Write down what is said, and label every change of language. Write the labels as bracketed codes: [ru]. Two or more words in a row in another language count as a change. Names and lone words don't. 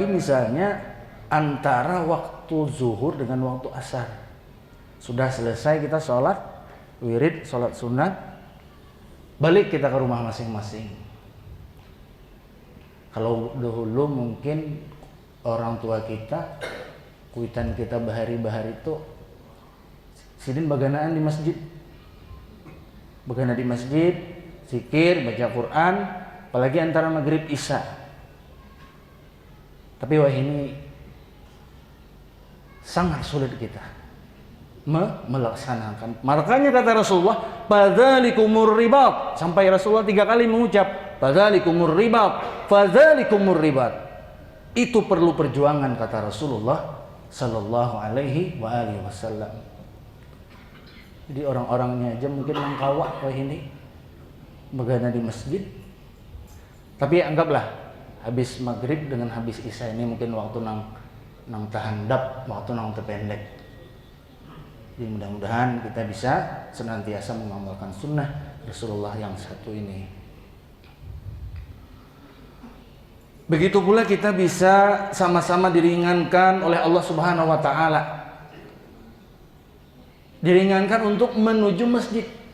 [id] Apalagi misalnya antara waktu zuhur dengan waktu asar. Sudah selesai kita sholat wirid, sholat sunat, balik kita ke rumah masing-masing. [bjn] Kalau dahulu mungkin orang tua kita, kuitan kita bahari-bahari itu sidin baganaan di masjid. Bagana di masjid, zikir, baca Quran, apalagi antara maghrib isya. [id] Tapi wah ini sangat sulit kita melaksanakan. Makanya kata Rasulullah, [ar] فذلكم الرباط. [id] Sampai Rasulullah 3 kali mengucap [ar] فذلكم الرباط, فذلكم الرباط. [id] Itu perlu perjuangan kata Rasulullah [ar] صلى الله عليه وعلى آله وسلم. [bjn] Jadi orang-orangnya aja mungkin mengkawak wah ini begana di masjid. Tapi anggaplah habis maghrib dengan habis isya ini mungkin waktu nang tahandap, waktu nang terpendek. [id] Jadi mudah-mudahan kita bisa senantiasa mengamalkan sunnah Rasulullah yang satu ini. Begitu pula kita bisa sama-sama diringankan oleh Allah [ar] سبحانه وتعالى. [id] Diringankan untuk menuju masjid.